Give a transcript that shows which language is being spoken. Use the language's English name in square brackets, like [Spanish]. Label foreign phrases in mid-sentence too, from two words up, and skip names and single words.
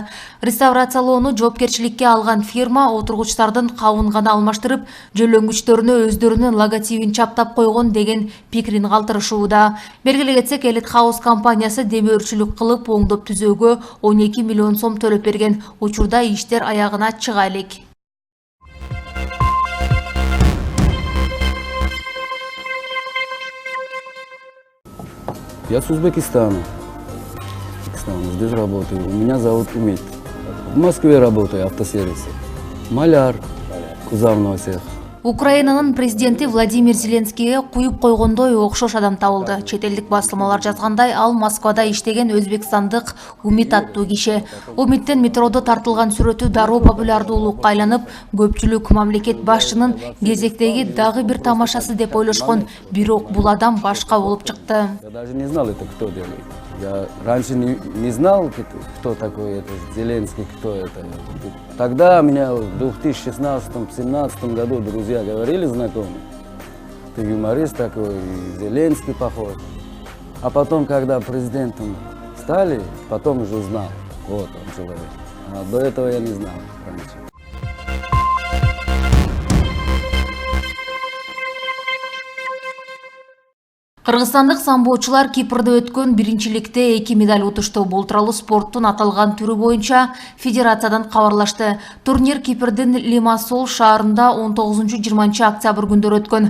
[Kyrgyz] Реставрациялоону жоопкерчиликке алган фирма отургучтардын кабын гана алмаштырып, жөлөнгүчтөрүнө өздөрүнүн логотипин чаптап койгон деген пикирин калтырышууда. Белгилей кетсек, Elite House компаниясы демөөрчүлүк кылып оңдоп түзөөгө 12 миллион сом төлөп берген. Учурда иштер аягына чыга элек. [Russian] Я с Узбекистана. Здесь работаю. Меня зовут Умит. В Москве работаю, автосервисе. Маляр, кузовной цех. [Kyrgyz] Украинанын президенти Владимир Зеленскийге куюп койгондой окшош адам табылды. Чет элдик басылмалар жазгандай, ал Москвада иштеген өзбекстандык Умит аттуу киши. Умиттен метродо тартылган сүрөтү дароо популярдуулукка айланып, көпчүлүк мамлекет башчынын кезектеги дагы бир тамашасы деп ойлошкон. Бирок бул адам башка болуп чыкты. [Russian] Я даже не знал, это кто делает. Я раньше не знал, кто такой это Зеленский, кто это. Тогда меня в 2016-2017 году друзья говорили, знакомые, ты юморист такой, Зеленский похож. А потом, когда президентом стали, потом уже узнал, вот он человек. А до этого я не знал раньше. [Kyrgyz] Кыргызстандык самбоочулар Кипрде өткөн биринчиликте 2 медаль утушту. Бул тууралуу спорттун аталган түрү боюнча федерациядан кабарлашты. Турнир Кипрдин Лимассол шаарында 19-20 октябрь күндөрү өткөн.